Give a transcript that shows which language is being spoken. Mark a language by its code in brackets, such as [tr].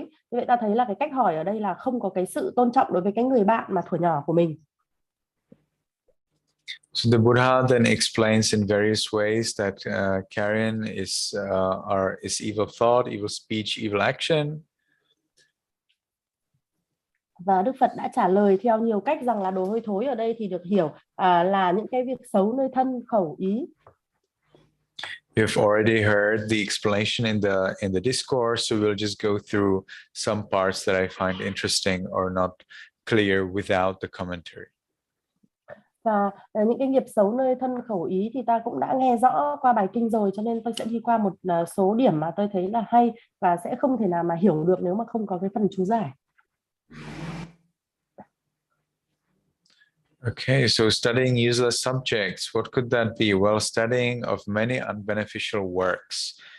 [vi] Như vậy ta thấy là cái cách hỏi ở đây là không có cái sự tôn trọng đối với cái người bạn mà thuở nhỏ của mình. [en] So the Buddha then explains in various ways that carrion is evil thought, evil speech, evil action. [vi] Và Đức Phật đã trả lời theo nhiều cách rằng là đồ hôi thối ở đây thì được hiểu là những cái việc xấu nơi thân, khẩu, ý. [en] You've already heard the explanation in the discourse, so we'll just go through some parts that I find interesting or not clear without the commentary. [vi] Và những cái nghiệp xấu nơi thân, khẩu, ý thì ta cũng đã nghe rõ qua bài kinh rồi, cho nên tôi sẽ đi qua một số điểm mà tôi thấy là hay và sẽ không thể nào mà hiểu được nếu mà không có cái phần chú giải. [en] Okay, so studying useless subjects, what could that be? Well, studying of many unbeneficial works.